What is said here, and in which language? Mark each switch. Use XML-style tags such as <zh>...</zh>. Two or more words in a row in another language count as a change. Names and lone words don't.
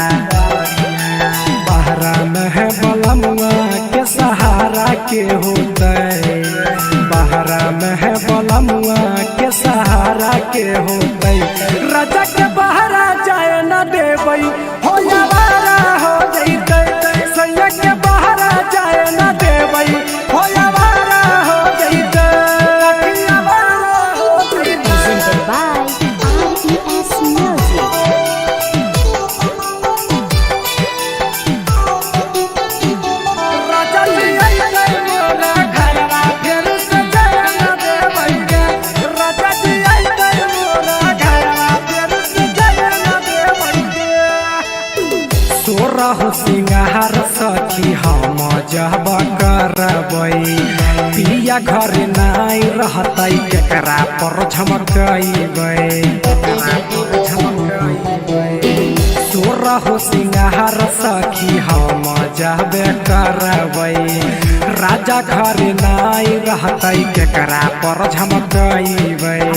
<anp>बाहर में है बलमुआ के सहारा के होते बहरा में है बलमुआ के सहारा के होतै राजा के बहरा जाए न देबै हो आवारा हो जैतै सैया के बहरा जाए न देबै हो आवारा हो जैतै आवारा हो जैतै।</anp> <en>Presented by IES Music.</en> <anp>राजा जी अइतै मोरा घरवा फेर से जाए न देबै गे राजा जी अइतै मोरा घरवा फेर से जाए न देबै गे सोरहु सिंगार सखी हम जब करबै पिया घर नाइ रहतै केकरा पर झमकैबै सोरहु सिंगार सखी हम जबे करबै राजा घर नाइ रहतै केकरा पर झमकैबै</anp>